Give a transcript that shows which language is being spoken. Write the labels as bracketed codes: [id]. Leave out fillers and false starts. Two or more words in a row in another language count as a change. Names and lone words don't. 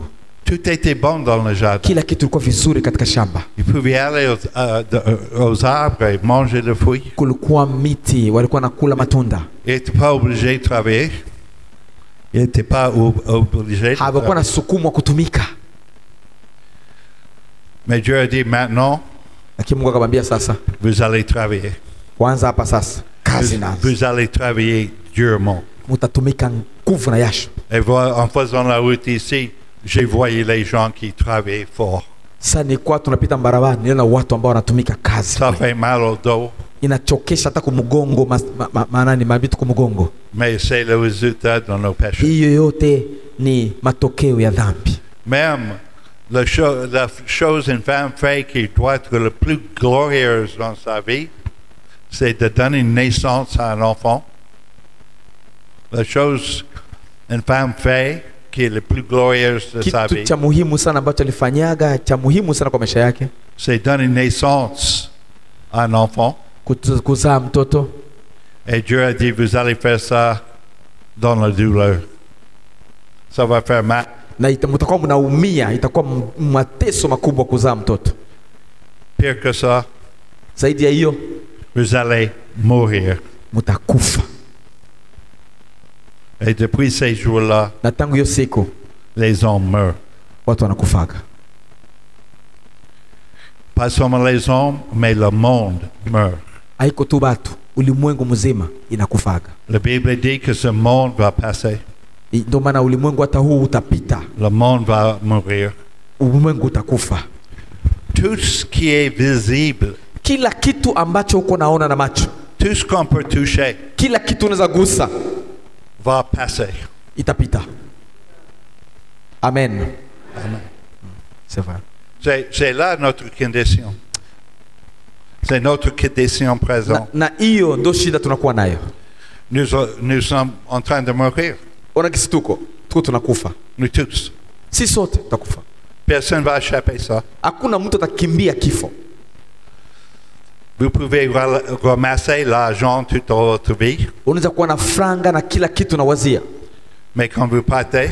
[fr] Tout était bon dans le jardin. [sw] Kila kitu kilikuwa vizuri katika shamba. [fr] Ils pouvaient aller aux arbres et manger le fruit. [sw] Kulikuwa miti, walikuwa nakula matunda. [fr] Ils n'étaient pas obligés de travailler. Ils n'étaient pas obligés. [sw] Hawakuwa na sukumwa kutumika. [fr] Mais Dieu a dit maintenant, [sw] lakini Mungu akamwambia sasa, [fr] vous allez travailler. [sw] Kwanza hapa sasa kazi naanza. [fr] Vous allez travailler durement. [sw] Mutatumika nguvu na jasho. [fr] Et en faisant la route ici, j'ai vu les gens qui travaillent fort. [sw] Sasa ni kwa tunapita barabara, niona watu ambao wanatumika kazi. [fr] Ça fait mal au dos. [sw] Inachokesha hata kumgongo, maana ni mabitu kumgongo. [fr] Mais c'est le résultat de nos péchés. [sw] Hiyo yote ni matokeo ya dhambi. [fr] Même la chose une femme fait qui doit être le plus glorieuse dans sa vie, c'est de donner naissance à un enfant. La chose une femme fait qui est le plus glorieuse de sa vie, [sw] kitu cha muhimu sana ambacho alifanyaga cha muhimu sana kwa maisha yake, [fr] c'est donner naissance à un enfant. [sw] Kuzaa mtoto. [fr] Et Dieu a dit, vous allez faire ça dans la douleur. Ça va faire mal. [sw] Na mtakuwa mnaumia, itakuwa mateso makubwa kuzaa mtoto. [fr] Pire que ça, [sw] zaidi ya hiyo, [fr] vous allez mourir. [sw] Mutakufa. [fr] Et depuis ces jours-là, [sw] na tangu hiyo siku [fr] les hommes meurent. [sw] Watu wanakufaga. [fr] Pas seulement les hommes, mais le monde meurt. [sw] Haiko tu batu, ulimwengu mzima inakufaga. [fr] La Bible dit que ce monde va passer. [sw] Ndio maana ulimwengu hata huu utapita. [fr] Le monde va mourir. [sw] Ulimwengu utakufa. [fr] Tout ce qui est visible, [sw] kila kitu ambacho uko naona na macho, [fr] tout ce qu'on peut toucher, [sw] kila kitu unaweza gusa, [fr] va passer. [sw] Itapita. Amen. [fr] Amen. C'est vrai. C'est là notre condition. C'est notre condition présente. [sw] Na hiyo ndo shida tunakuwa nayo. [fr] Nous sommes en train de mourir. [sw] Ona kisi tuko tunakufa. [fr] Nous tous. [sw] Si sote tutakufa. [fr] Personne ne va échapper ça. [sw] Hakuna mtu atakimbia kifo. [fr] Vous pouvez ramasser l'argent toute votre vie, [sw] Unaweza kuwa na franga na kila kitu na wazia. [fr] mais quand vous partez,